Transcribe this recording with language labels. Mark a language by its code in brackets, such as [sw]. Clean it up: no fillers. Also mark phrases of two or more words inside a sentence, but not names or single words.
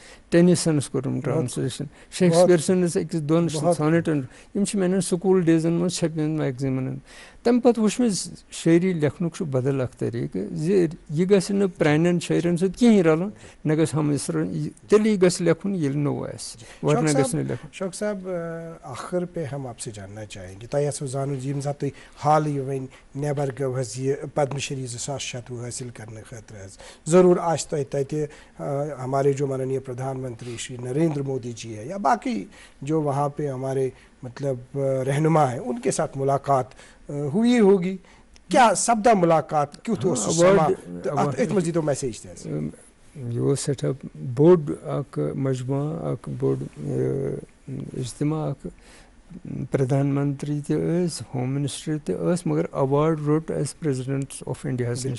[ks] ٹینِسنس کوٚرُم ٹرانسلیشن شیکسپیر سٕنٛدِس أکِس دۄن سونیٹن یِم چھِ میانٮ۪ن سکوٗل ڈیزن منٛز چھپیمٕتۍ میگزیٖنن. تمہِ پتہٕ وٕچھ مےٚ شٲعری لیکھنُک چھُ بدل اکھ طٔریٖقہٕ زِ یہِ گژھِ نہٕ پرانٮ۪ن شٲعرن سۭتۍ کِہینۍ رلُن نہ گژھِ ہم تیٚلی گژھِ لیکھُن ییٚلہِ نوٚو آسہِ ورنہ گژھِ نہٕ لیکھُن. [ur] شوق صاحب آخر پہ ہم آپ سے جاننا چاہیں گے [ks] تۄہہِ آسوٕ زانُن ییٚمہِ ساتہٕ تُہۍ حالٕے وۄنۍ نٮ۪بر گٔو حظ یہِ پدم شری 2016 حٲصِل کرنہٕ خٲطرٕ حظ ضروٗر آسہِ تۄہہِ تتہِ [ur] ہمارے جو ماننیہ پردھان منتری شری نریندر مودی جی ہے یا باقی جو وہاں پہ ہمارے مطلب رہنما ہیں ان کے ساتھ ملاقات ہوئی ہوگی. [ks] کیٛاہ سپدا مُلاقات کیُتھ اوس سُہ سما اتھ أتھۍ منٛز دیٖتو میسیج تہِ حظ. یہِ اوس سٮ۪ٹھاہ بوٚڑ اکھ مجموعہ اکھ بوٚڑ اجتماع اکھ. پردھان منتری تہِ ٲسۍ ہوم منسٹر تہِ ٲس مگر اواڈ روٚٹ اَسہِ [en] President of [ks] انڈیاہس نِش.